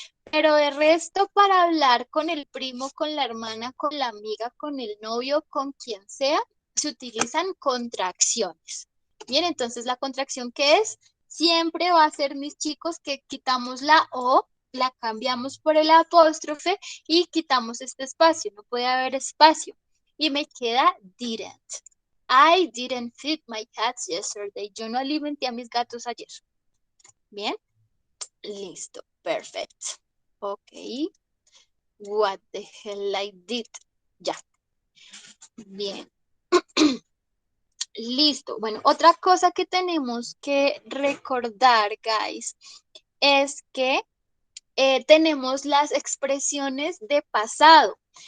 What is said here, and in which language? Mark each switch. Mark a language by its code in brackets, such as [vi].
[es] Pero de resto, para hablar con el primo, con la hermana, con la amiga, con el novio, con quien sea, se utilizan contracciones. Bien, entonces la contracción que es, siempre va a ser, mis chicos, que quitamos la O, la cambiamos por el apóstrofe y quitamos este espacio, no puede haber espacio. Y me queda didn't. [en] I didn't feed my cats yesterday. [es] Yo no alimenté a mis gatos ayer. Bien, listo, perfecto. Ok. [en] What the hell I did. [es] Ya. Bien. Listo. Bueno, otra cosa que tenemos que recordar, guys, es que tenemos las expresiones de pasado.